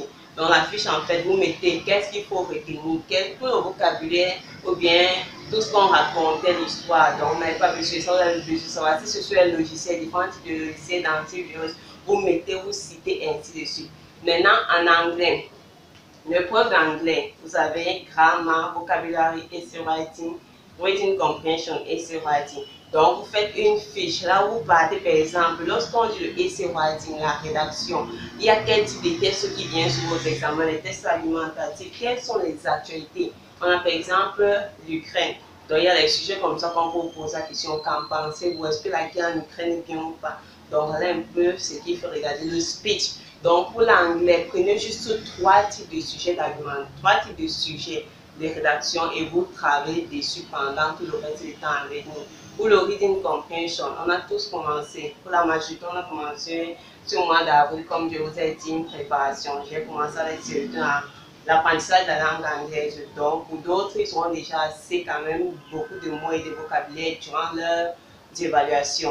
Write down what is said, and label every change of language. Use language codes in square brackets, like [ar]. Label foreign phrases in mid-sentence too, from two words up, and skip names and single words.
[fr] Dans la fiche, en fait, vous mettez qu'est-ce qu'il faut retenir, tout le vocabulaire ou bien tout ce qu'on racontait l'histoire. Donc, vous n'avez pas besoin de ça, vous avez besoin de savoir si ce sont les logiciels, différents types de logiciels d'antivirus, vous mettez, vous citez, ainsi de suite. Maintenant, en anglais, l'épreuve d'anglais, vous avez [en] grammar, vocabulary, essay writing, reading comprehension, essay writing. [fr] Donc, vous faites une fiche. Là où vous partez, par exemple, lorsqu'on dit le [en] essay writing, [fr] la rédaction, il y a quel type de tests qui viennent sur vos examens, les tests alimentatifs, quelles sont les actualités. On a par exemple l'Ukraine. Donc, il y a des sujets comme ça qu'on peut vous poser la question, qu'en pensez-vous? Est-ce que la guerre en Ukraine est bien ou pas? Donc, là un peu ce qu'il faut regarder, le speech. Donc, pour l'anglais, prenez juste 3 types de sujets d'argument, 3 types de sujets de rédaction et vous travaillez dessus pendant tout le reste du temps avec nous. Pour le [en] reading comprehension, [fr] on a tous commencé. Pour la majorité, on a commencé sur le mois d'avril, comme je vous ai dit, une préparation. J'ai commencé avec l'apprentissage de la langue anglaise. Donc, pour d'autres, ils ont déjà assez quand même beaucoup de mots et de vocabulaire durant leur évaluation.